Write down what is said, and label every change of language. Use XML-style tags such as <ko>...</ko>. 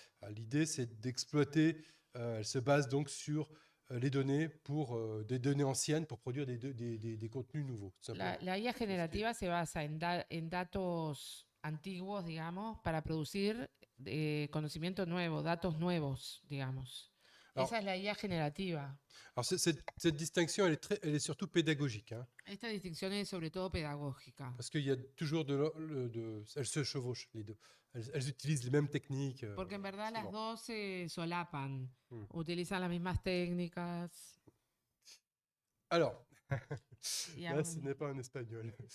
<fr>L'idée, c'est d'exploiter, elle se base donc sur les données des données anciennes pour produire des contenus nouveaux.</fr> <es>La IA generativa se basa en datos antiguos, digamos, para producir conocimiento nuevo, datos nuevos, digamos.</es> <fr>Alors,</fr> <es>esa es la IA generativa.</es> <fr>Alors cette distinction, elle est surtout pédagogique.</fr> <es>Esta distinción es sobre todo pedagógica.</es> <fr>Parce qu'il y a toujours elles se chevauchent, les deux. Elles utilisent les mêmes techniques.</fr> <es>Porque en verdad las dos se solapan, utilizan las mismas técnicas.</es> <fr>Alors, là, ce n'est pas en espagnol.</fr>